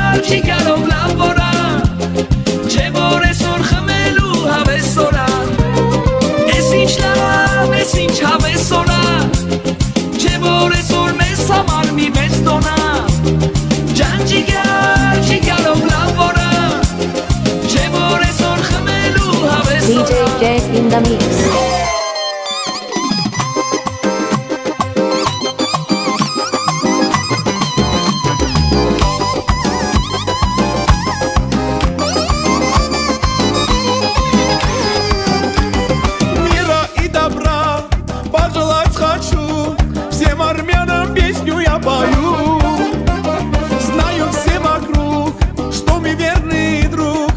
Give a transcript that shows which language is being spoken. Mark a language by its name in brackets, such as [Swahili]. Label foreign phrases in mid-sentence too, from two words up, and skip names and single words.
[Armenian] ջիգարով լավ որա Չէ որ այսօր խմելու հավես որա Ես ինչ լավ, ես ինչ հավես որա Չէ որ այսօր մեզ համար մի մեծ տոնա Ջան ջիգար, ջիգարով լավ որա Չէ որ այսօր խմելու հավես որա [English] DJ J in the mix. [Russian] Мира и добра пожелать хочу Всем армянам песню я пою Знают все вокруг, что мы верный друг